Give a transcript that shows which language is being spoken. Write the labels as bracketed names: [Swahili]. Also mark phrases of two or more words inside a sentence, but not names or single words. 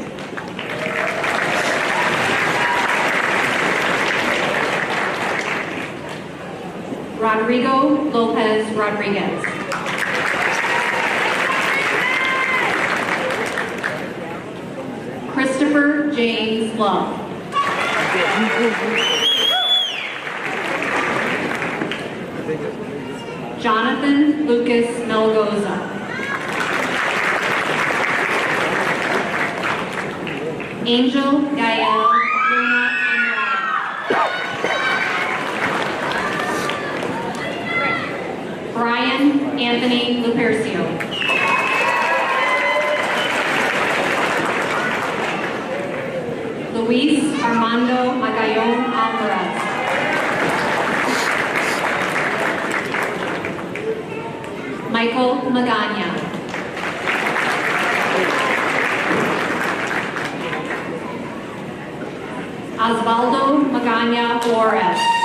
[English] Rodrigo Lopez Rodriguez. Christopher James Love. Jonathan Lucas Melgoza. Angel Gael Luna Andrade. Brian Anthony Lupercio. Luis Armando Magallon Alvarez. Michael Magana. Osvaldo Magana Juarez.